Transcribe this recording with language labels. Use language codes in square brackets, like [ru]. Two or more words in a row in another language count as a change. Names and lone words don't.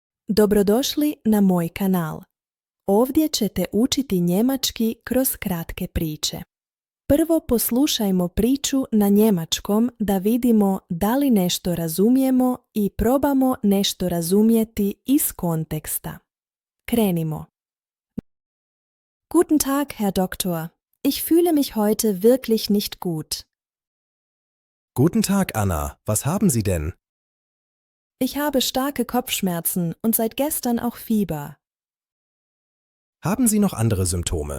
[bs] Dobrodošli na moj kanal. Ovdje ćete učiti njemački kroz kratke priče. Prvo poslušajmo priču na njemačkom da vidimo da li nešto razumijemo i probamo nešto razumjeti iz konteksta. Krenimo. [de] Guten Tag, Herr Doktor. Ich fühle mich heute wirklich nicht gut. Guten Tag, Anna. Was haben Sie denn? Ich habe starke Kopfschmerzen und seit gestern auch Fieber. Haben Sie noch andere Symptome?